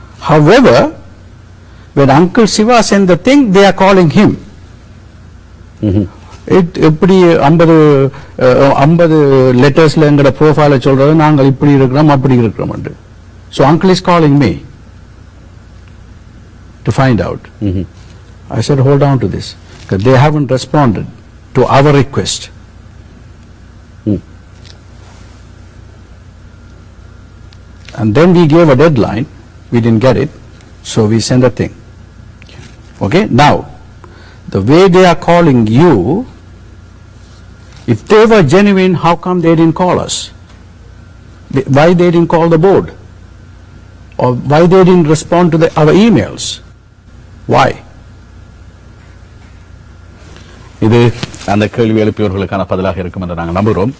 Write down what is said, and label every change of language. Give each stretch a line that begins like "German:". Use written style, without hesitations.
English: However, when Uncle Siva sent the thing, they are calling him.
Tamil: எப்படி 50 லெட்டர்ஸ்ல எங்கட ப்ரோஃபைல சொல்றது நாங்கள் இப்படி இருக்கிறோம் அப்படி இருக்கிறோம்.
English: So uncle is calling me to find out. I said, hold on to this, because they haven't responded to our request. And then we gave a deadline, we didn't get it, so we sent a thing. Okay, now, the way they are calling you, if they were genuine, how come they didn't call us? Why they didn't call the board? Or why they didn't respond to our emails? Why?
Tamil: இது அந்த கேள்வி எழுப்பியவர்களுக்கான பதிலாக இருக்கும் என்று நாங்கள் நம்புகிறோம்.